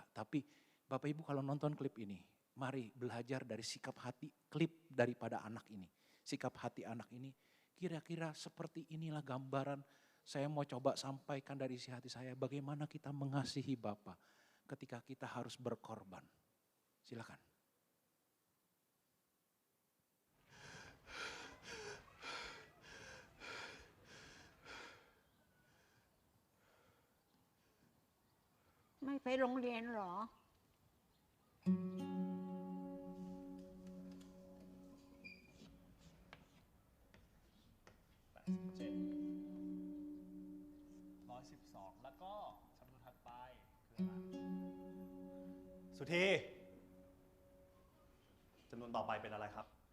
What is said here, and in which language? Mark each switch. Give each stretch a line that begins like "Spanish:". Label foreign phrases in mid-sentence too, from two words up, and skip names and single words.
Indonesian: Tapi Bapak Ibu kalau nonton klip ini, mari belajar dari sikap hati klip daripada anak ini. Sikap hati anak ini kira-kira seperti inilah gambaran saya mau coba sampaikan dari isi hati saya. Bagaimana kita mengasihi Bapak ketika kita harus berkorban. Silakan.
Thai: ไม่ไปโรงเรียนเหรอ 112 แล้วก็จำนวนถัดไปคืออะไรสุธีจำนวนต่อไปเป็นอะไรครับ